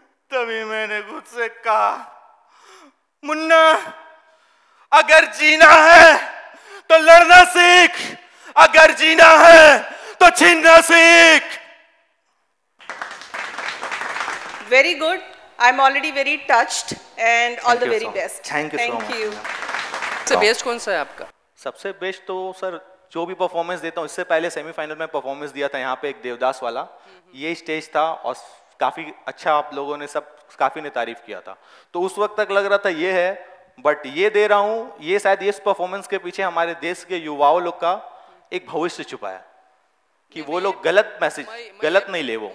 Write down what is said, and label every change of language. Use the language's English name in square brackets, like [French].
[Hindi] तभी मैंने खुद से कहा, मुन्ना अगर जीना है तो लड़ना सीख, अगर जीना है तो छीनना सीख। [English] Very good. I'm already very touched and all the very best. Thank you so much. [Hindi] सबसे बेस्ट कौन सा है आपका? सबसे बेस्ट तो सर जो भी परफॉर्मेंस देता हूँ, इससे पहले सेमीफाइनल में परफॉर्मेंस दिया था यहाँ पे एक देवदास वाला, ये स्टेज था और काफी अच्छा आप लोगों ने सब काफी ने तारीफ किया था। तो उस वक्त तक लग रहा था ये है, बट ये दे रहा हूँ, ये शायद इस परफॉर्मेंस के पीछे हमारे देश के युवाओं लोग का एक भविष्य छुपा है कि वो लोग गलत मैसेज गलत नहीं ले। वो